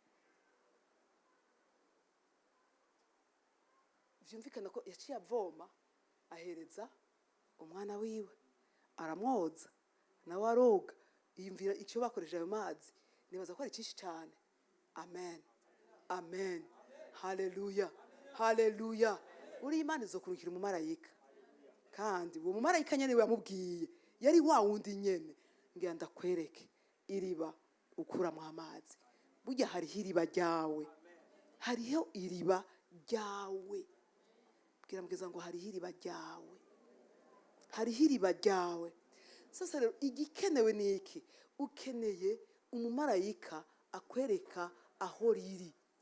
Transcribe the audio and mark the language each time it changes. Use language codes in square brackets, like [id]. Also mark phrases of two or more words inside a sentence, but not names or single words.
[rn] Vyumvikana ko yaciye avoma ahereza umwana wiwe aramwoza nawe aroga yumvira icyo bakoresheje ayo mazi. Nibaza ko ari cyinshi cyane. Amen. Amen. Haleluya. Haleluya. Uri Imana izokurukira umumarayika kandi uwo mumarayika nyene yamubwiye yari wa wundi nyene ngira ndakwereke iriba ukura mu amazi. Burya hariho iriba ryawe. Hariho iriba ryawe. Bwira mugeza ngo hariho iriba ryawe. Hariho iriba ryawe. Sasa rero igikenewe ni iki? Ukeneye umumarayika akwereka aho riri.